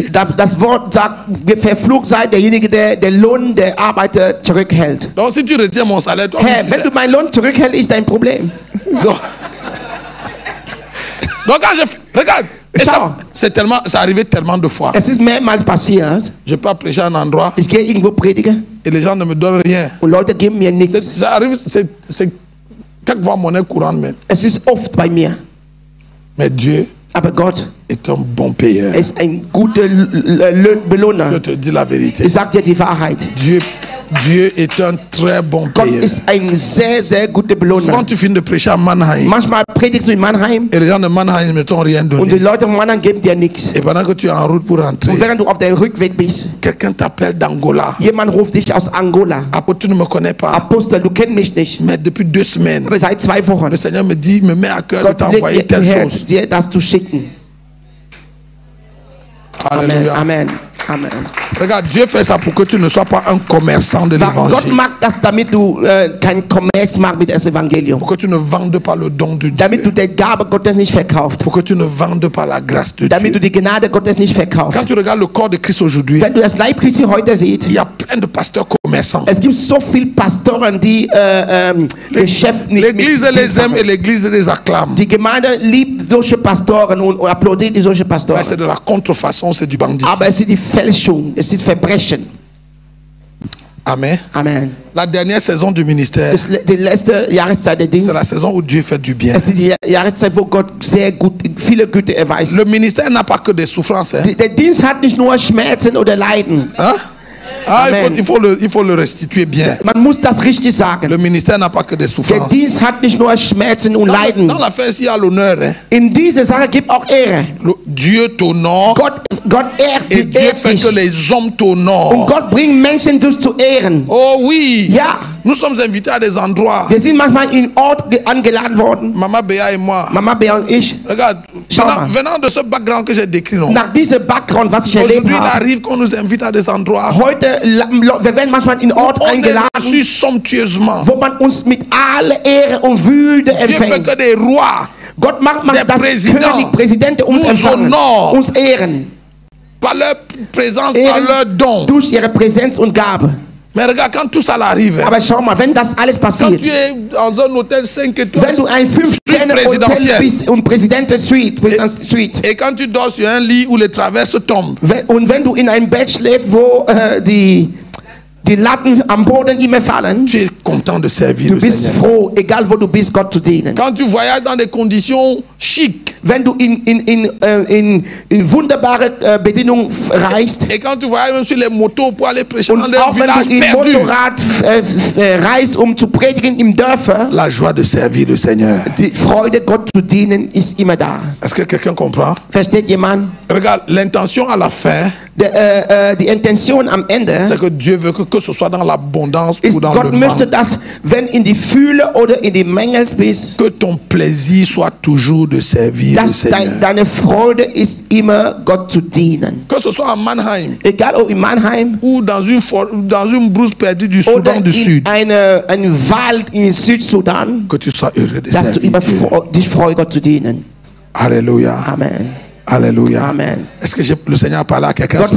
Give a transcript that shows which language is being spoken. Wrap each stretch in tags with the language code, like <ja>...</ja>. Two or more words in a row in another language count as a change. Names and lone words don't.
<de>das Wort sagt, verflucht sei derjenige, der den Lohn der Arbeiter zurückhält.</de> <fr>Donc si tu retiens mon salaire, toi,</fr> <de>Herr,</de> <fr>tu</fr> <de>wenn</de> <fr>sais.</fr> <de>du meinen Lohn zurückhältst, ist dein Problem.</de> <fr>Donc quand je... Regarde, et</fr> <de>Schau.</de> <fr>ça, c'est arrivé tellement de fois.</fr> <de>Es ist mehrmals passiert.</de> <fr>Je peux prêcher à un endroit</fr> <de>Ich gehe irgendwo predigen</de> <fr>et les gens ne me donnent rien.</fr> <de>und Leute geben mir nichts.</de> <fr>Ça arrive, c'est quelquefois monnaie courante même.</fr> <de>Es ist oft bei mir.</de> <fr>Mais Dieu</fr> <de>Aber Gott</de> <fr>est un bon payeur.</fr> <de>ist ein guter</de> <fr>Je</fr> <de>Belohner.</de> <fr>te dis la vérité.</fr> <de>Ich sage dir die Wahrheit.</de> <fr>Dieu est un très bon</fr> <de>Gott</de> <fr>payeur.</fr> <de>ist ein sehr, sehr guter</de> <fr>Souvent</fr> <de>Belohner.</de> <fr>tu finis de prêcher à Mannheim</fr> <de>Manchmal predigst du in Mannheim</de> <fr>et les gens de Mannheim ne t'ont rien</fr> <de>und die</de> <fr>donné.</fr> <de>Leute von Mannheim geben dir nichts.</de> <fr>Et pendant que tu es en route pour rentrer,</fr> <de>Und während du auf der Rückweg bist,</de> <fr>quelqu'un t'appelle d'Angola.</fr> <de>jemand ruft dich aus Angola.</de> <fr>Après, tu ne me connais pas.</fr> <de>Apostel, du kennst mich nicht.</de> <fr>Mais depuis 2 semaines,</fr> <de>Aber seit 2 Wochen,</de> <fr>le Seigneur me dit, me met à cœur de</fr> <de>Gott</de> <fr>t'envoyer</fr> <de>legt</de> <fr>telle</fr> <de>ihr Herz,</de> <fr>chose.</fr> <de>dir das zu schicken.</de> <fr>Amen, Alléluia. Amen, Amen. Regarde, Dieu fait ça pour que tu ne sois pas un commerçant de</fr> <de>Gott</de> <fr>l'évangile.</fr> <de>macht das, damit du kein Kommerz machst mit dem Evangelium.</de> <fr>Pour que tu ne vendes pas le don de</fr> <de>Damit du</de> <fr>Dieu.</fr> <de>die Gabe Gottes nicht verkaufst.</de> <fr>Pour que tu ne vendes pas la grâce de</fr> <de>Damit du</de> <fr>Dieu.</fr> <de>die Gnade Gottes nicht verkaufst.</de> <fr>Quand tu regardes le corps de Christ aujourd'hui,</fr> <de>Wenn du das Leib Christi heute siehst,</de> <fr>il y a plein de pasteurs commerçants.</fr> <de>es gibt so viele Pastoren, die Geschäft nicht</de> <fr>L'église</fr> <de>mit</de> <fr>les aime</fr> <de>machen.</de> <fr>et l'église les acclame.</fr> <de>Die Gemeinde liebt solche Pastoren und applaudiert die solche</de> <fr>Mais</fr> <de>Pastoren.</de> <fr>c'est de la contrefaçon, c'est du banditisme.</fr> <de>Aber es ist die Fälschung, es ist Verbrechen.</de> <fr>Amen.</fr> <de>Amen.</de> <fr>La dernière saison du ministère,</fr> <de>Die letzte Jahreszeit der</de> <fr>c'est</fr> <de>Dienst.</de> <fr>la saison où Dieu fait du bien.</fr> <de>Es ist die Jahreszeit, wo Gott sehr gut, viele Güte erweist.</de> <fr>Le ministère n'a pas que des souffrances. Hein?</fr> <de>Der Dienst hat nicht nur Schmerzen oder Leiden.</de> <fr>Hein? Ah, Amen. il faut le restituer bien.</fr> <de>Man muss das richtig sagen.</de> <fr>Le ministère n'a pas que des</fr> <de>Der</de> <fr>souffrances.</fr> <de>Dienst hat nicht nur Schmerzen und Leiden.</de> <fr>Dans l'affaire, il y a l'honneur. Hein?</fr> <de>In dieser Sache gibt auch Ehre.</de> <fr>Dieu t'honore</fr> <de>Gott ehrt</de> <fr>et</fr> <de>die</de> <fr>Dieu fait</fr> <de>dich.</de> <fr>que les hommes</fr> <de>Und</de> <fr>t'honorent.</fr> <de>Gott bringt Menschen durch zu ehren.</de> <fr>Oh oui,</fr> <de>Ja,</de> <fr>nous sommes invités à des endroits.</fr> <de>wir sind manchmal in Ort angeladen worden.</de> <fr>Maman Béa et moi.</fr> <de>Mama Bea und ich.</de> <fr>Regarde,</fr> <de>Schau mal.</de> <fr>venant de ce background que j'ai décrit, non?</fr> <de>Nach diesem Background, was ich erlebt</de> <fr>Aujourd'hui, il</fr> <de>habe.</de> <fr>arrive qu'on nous invite à des endroits.</fr> <de>Heute, wir werden manchmal in Ort</de> <fr>On est</fr> <de>eingeladen,</de> <fr>reçus somptueusement.</fr> <de>wo man uns mit aller Ehre und Würde</de> <fr>Dieu fait</fr> <de>empfängt.</de> <fr>que des rois,</fr> <de>Gott macht, der das Präsident König, Präsidenten uns uns empfangen, honor. uns ehren.</de> <fr>par leur présence, par</fr> <de>Ehren</de> <fr>leur don.</fr> <de>durch ihre Präsenz und Gabe.</de> <fr>Mais regarde, quand tout ça arrive,</fr> <de>Aber schau mal, wenn das alles</de> <fr>quand</fr> <de>passiert,</de> <fr>tu es dans un hôtel 5</fr> <de>wenn</de> <fr>étoiles,</fr> <de>du ein 5-Sterne-Hotel</de> <fr>présidentiel.</fr> <de>bist und Präsidentensuite, Suite,</de> <fr>et quand tu dors sur un lit où les traverses tombent,</fr> <de>und wenn du in einem Bett schläfst, wo die Latten am Boden immer fallen,</de> <fr>tu es content de servir</fr> <de>du</de> <fr>le</fr> <de>bist</de> <fr>Seigneur.</fr> <de>froh, egal wo du bist, Gott zu dienen.</de> <fr>Quand tu voyages dans des conditions chic,</fr> <de>Wenn du in wunderbare Bedingungen reist,</de> <fr>et quand tu voyages même sur les motos pour aller prêcher dans</fr> <de>und</de> <fr>des</fr> <de>auch wenn</de> <fr>villages</fr> <de>du im</de> <fr>perdus,</fr> <de>Motorrad reist, um zu predigen im Dörfer,</de> <fr>la joie de servir le Seigneur.</fr> <de>die Freude, Gott zu dienen, ist immer da.</de> <fr>Est-ce que quelqu'un comprend?</fr> <de>Versteht jemand?</de> <fr>Regarde, l'intention à la fin,</fr> <de>Die Intention am Ende</de> <fr>c'est que Dieu veut que ce soit dans l'abondance ou</fr> <de>ist,</de> <fr>dans</fr> <de>Gott</de> <fr>le</fr> <de>möchte,</de> <fr>manque.</fr> <de>dass, wenn in die Fülle oder in die Mängel bist,</de> <fr>Que ton plaisir soit toujours de servir le</fr> <de>dass</de> <fr>Seigneur.</fr> <de>deine Freude ist immer, Gott zu dienen.</de> <fr>Que ce soit à Mannheim</fr> <de>Egal ob in Mannheim</de> <fr>ou dans une brousse perdue du</fr> <de>oder</de> <fr>Soudan du</fr> <de>in</de> <fr>Sud,</fr> <de>einem Wald in Südsudan,</de> <fr>que tu sois heureux de</fr> <de>dass du</de> <fr>servir</fr> <de>immer</de> <fr>Dieu.</fr> <de>dich freust, Gott zu dienen.</de> <fr>Alléluia.</fr> <de>Amen.</de> <fr>Alléluia.</fr> <de>Amen.</de> <fr>Est-ce que le Seigneur a parlé à quelqu'un ce</fr>